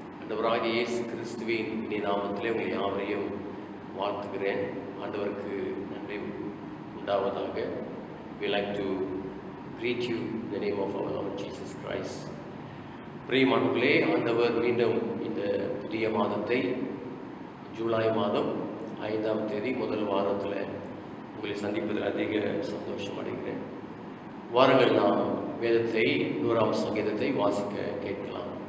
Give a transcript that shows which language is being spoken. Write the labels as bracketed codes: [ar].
[ta] கர்த்தராகிய இயேசு கிறிஸ்துவின் இனி நாமத்திலே உங்களை யாவரையும் வாழ்த்துகிறேன். ஆண்டவருக்கு நன்றி உண்டாவதாக. [en] We like to greet you in the name of our Lord Jesus Christ. [ta] பிரியமானவர்களே, ஆண்டவர் மீண்டும் இந்த புதிய மாதத்தை ஜூலை மாதம் 5ஆம் தேதி முதல் வாரத்தில் உங்களை சந்திப்பதில் அதிக சந்தோஷம் அடைகிறேன். வாரங்கள் நாம் வேதத்தை 100ஆம் சங்கீதத்தை வாசிக்க கேட்கலாம்.